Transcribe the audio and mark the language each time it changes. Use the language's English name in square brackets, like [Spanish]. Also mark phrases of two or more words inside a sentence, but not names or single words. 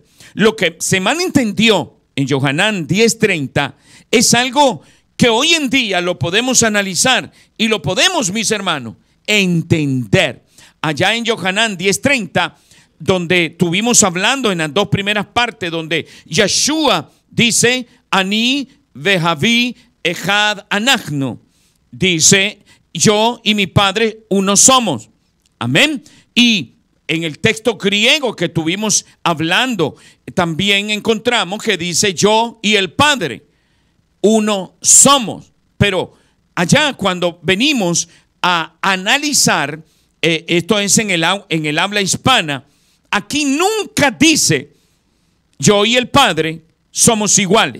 [Spanish] Lo que se malentendió en Yohanan 10:30 es algo que hoy en día lo podemos analizar y lo podemos, mis hermanos, entender. Allá en Yohanan 10:30, donde estuvimos hablando en las dos primeras partes, donde Yeshua dice, [Hebrew] אני ואבי אחד אנחנו, [Spanish] dice, yo y mi Padre uno somos. Amén. Y en el texto griego que estuvimos hablando, también encontramos que dice, yo y el Padre uno somos. Pero allá cuando venimos a analizar, esto es en el habla hispana, aquí nunca dice yo y el Padre somos iguales.